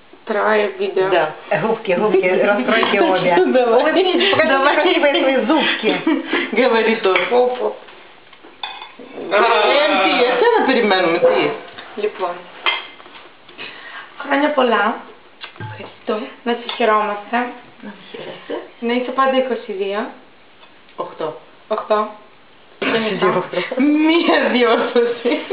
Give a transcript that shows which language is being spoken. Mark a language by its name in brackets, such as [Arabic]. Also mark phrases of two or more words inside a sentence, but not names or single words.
[Russian] второе видео. Да, губки, расстройки обе. Давай красивые свои зубки. [Greek] Говори το. Εσένα περιμένουμε, τι. Λοιπόν, χρόνια πολλά. Ευχαριστώ. Να σε χαιρόμαστε. Να με χαίρεσαι. Να είσαι πάντα 22. 8. 8. Μία διόρθωση.